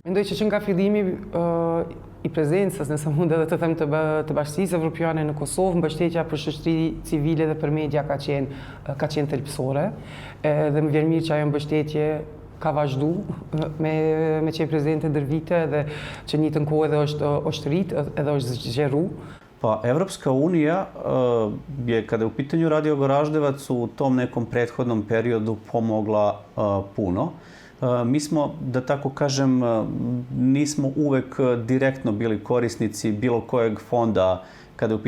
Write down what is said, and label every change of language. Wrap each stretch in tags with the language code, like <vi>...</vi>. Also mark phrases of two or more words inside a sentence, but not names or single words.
<sq>Mendoj që nga fillimi i prezencës, nëse mund edhe të them të Bashkisë Evropiane në Kosovë, mbështetja për shoqëri civile dhe për media ka qenë thelbësore. Dhe më vjen mirë që ajo mbështetje ka vazhdu me qenë prezente ndër vite dhe që një të kohë edhe është rrit edhe është zgjeru.</sq> <sr>Pa, Evropska unija je, kada je u pitanju Radio Goraždevac, u tom nekom prethodnom periodu pomogla puno. Mi smo, da tako kažem, nismo uvek direktno bili korisnici bilo kojeg fonda kada je u</sr>